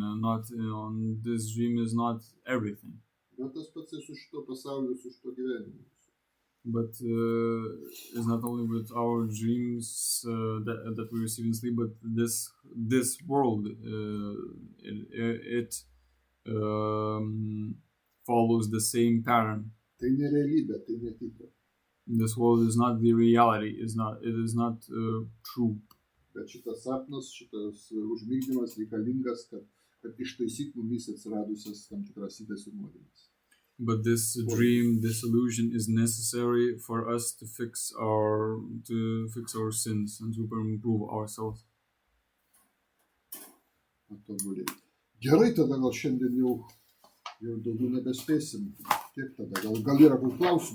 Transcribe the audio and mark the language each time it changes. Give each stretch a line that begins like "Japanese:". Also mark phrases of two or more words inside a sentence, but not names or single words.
English: This dream is not everything.
Lithuanian: Bet tas pats ir su šito pasauliu, su šito gyvenimu.
English: But it's not only with our dreams that we receive in sleep, but this world, it follows the same pattern.
Lithuanian: Tai nerealybė, tai netikra.
English: This world is not the reality. It is not true.
Lithuanian: Bet šitas sapnas, šitas užmigdymas reikalingas, kad ištaisyt mumis atsiradusias tam tikras ydas ir nuodėmes.
English: But this dream, this illusion is necessary for us to fix our sins and to improve ourselves.
Lithuanian: Gerai, tada gal šiandien jau daugiau nebespėsim. Tiek tada, gal yra klausimų?